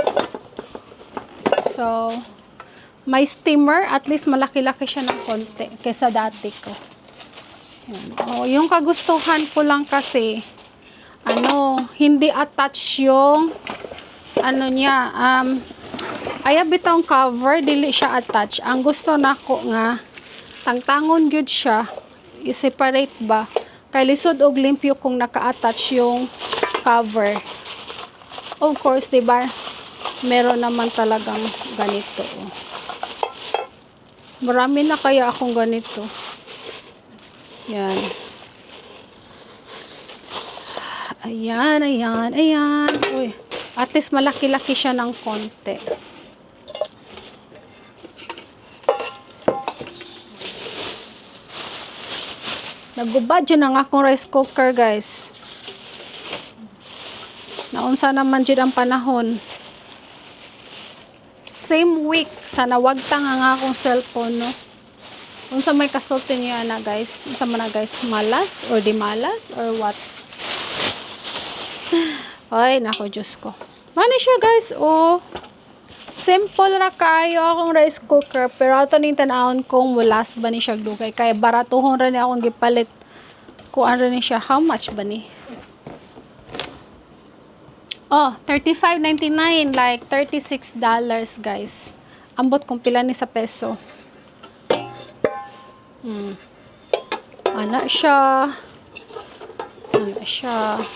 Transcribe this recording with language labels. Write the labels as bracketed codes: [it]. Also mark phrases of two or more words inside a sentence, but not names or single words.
[tl] So, may steamer, [en] at least [tl] malaki-laki siya ng konti kaysa dati ko. Yung kagustuhan ko lang kasi, hindi attach yung niya, [ceb] ayaw bitong [tl] cover, [ceb] dili siya attach. Ang gusto nako nga, tangtangon good siya, i-separate ba? Kay lisod og limpyo kung naka-attach yung cover. [en] Of course, [tl] diba? Meron naman talagang ganito. Marami na kaya akong ganito. Yan. Ayan. [ceb] Uy, [en] at least [tl] malaki-laki siya ng konti. [ceb] Nagubad yun ang akong [en] rice cooker [ceb] guys. Naunsa naman dyan ang panahon. Same week sa nawagtang ang akong cellphone no. Unsa may kasulti niya na guys. Unsa man na guys, malas or di malas [en] or what. [tl] Ay nako Diyos ko. [ceb] Mani siya guys simple ra kayo akong [en] rice cooker, [ceb] pero ato ning tan-awon kung mulas ba ni siya dugay kay baratuhon ra ni akong gipalit. Kuan ra ni siya, [en] how much [ceb] ba ni? [en] $35.99, like $36 guys. [ceb] Ambot kung pila ni sa peso. Ana siya. Wala siya.